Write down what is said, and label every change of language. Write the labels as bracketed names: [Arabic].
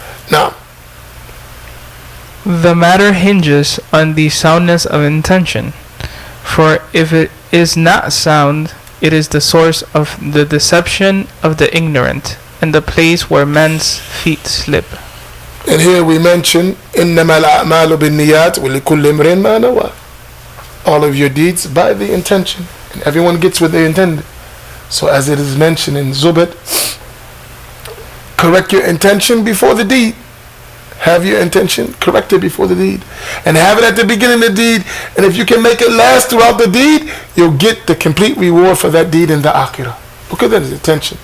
[English] Now, the matter hinges on the soundness of intention, for if it is not sound, it is the source of the deception of the ignorant and the place where men's feet slip. And here we mention [Arabic] إِنَّمَا الْأَعْمَالُ بِالنِّيَّاتِ وَلِكُلِّ امْرِئٍ مَا نَوَى. [English] All of your deeds by the intention, and everyone gets what they intended. So as it is mentioned in Zubat, correct your intention before the deed. Have your intention corrected before the deed, and have it at the beginning of the deed. And if you can make it last throughout the deed, you'll get the complete reward for that deed in the akhirah. Look at that intention.